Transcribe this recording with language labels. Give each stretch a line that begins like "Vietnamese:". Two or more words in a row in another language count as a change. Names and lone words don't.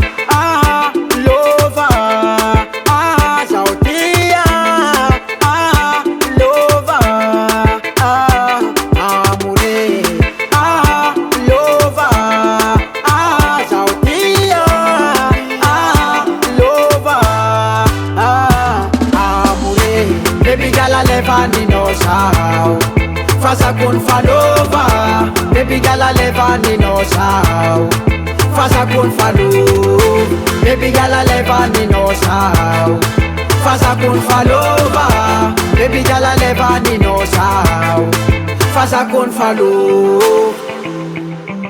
Malagasy: lova zao tia lova amore lova zao tia lova amore
English: baby girl
Malagasy: alevaninao sao fazakony falova
English: baby girl
Malagasy: alevaninao sao fazakony falo
English: baby girl
Malagasy: alevaninao sao fazakony falova
English: baby girl
Malagasy: alevaninao sao fazakony falo